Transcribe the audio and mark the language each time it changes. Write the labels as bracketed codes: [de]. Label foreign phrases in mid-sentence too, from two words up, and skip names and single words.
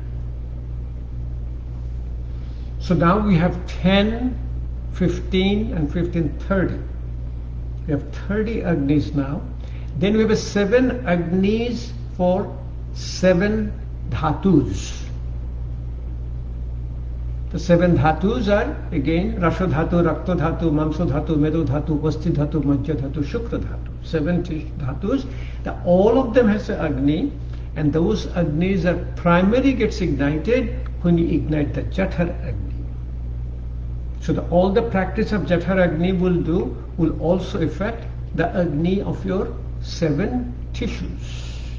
[en] So now we have 10, 15 and 15, 30. We have 30 Agnis now. Then we have 7 Agnis for 7 Dhatus. The 7 Dhatus are again [sa] Rasha Dhatu, Rakta Dhatu, Mamsa Dhatu, Medu Dhatu, Vasti Dhatu, Majja Dhatu, Shukra Dhatu. [en] 7 Dhatus. All of them has an Agni, and those Agnis are primary gets ignited when you ignite the [sa] JATHAR Agni. [en] So all the practice of [sa] JATHAR Agni [en] will also affect the Agni of your 7 tissues.